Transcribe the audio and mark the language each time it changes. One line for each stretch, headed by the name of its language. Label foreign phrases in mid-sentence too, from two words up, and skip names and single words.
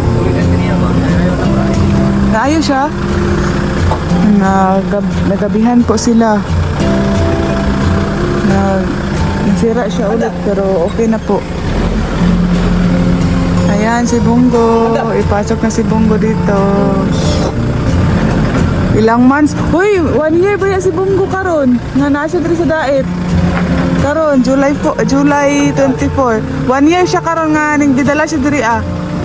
Filipino: Naayos siya. Nagabihan po sila. Nasira siya ulit pero okay na po. Ayan si Bunggo. Ipasok na si Bunggo dito. Ilang months?
Bikol: Uy, 1 year ba yan si Bunggo karon? Nga nasa diri sa daet. Karon, July 24. 1 year siya karon nga ning didala siya diri ah.